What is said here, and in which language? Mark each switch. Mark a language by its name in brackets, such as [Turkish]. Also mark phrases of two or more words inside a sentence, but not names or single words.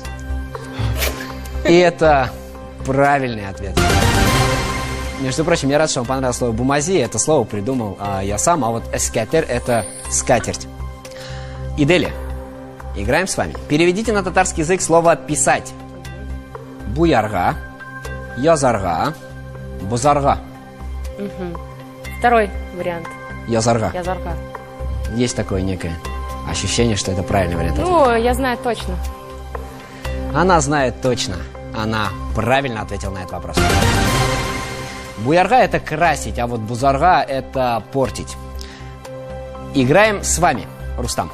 [Russian] И это правильный ответ. Между прочим, я рад, что вам понравилось слово «бумази». Это слово придумал я сам, а вот «эскатер» — это «скатерть». Иделия, играем с вами. Переведите на татарский язык слово «писать». [Tatar] Буярга, язарга, бузарга. [Russian] Второй вариант. Язарга. Язарга. Есть такое некое ощущение, что это правильный вариант. Ну, я знаю точно. Она знает точно. Она правильно ответила на этот вопрос. Буярга – это красить, а вот бузарга – это портить. Играем с вами, Рустам.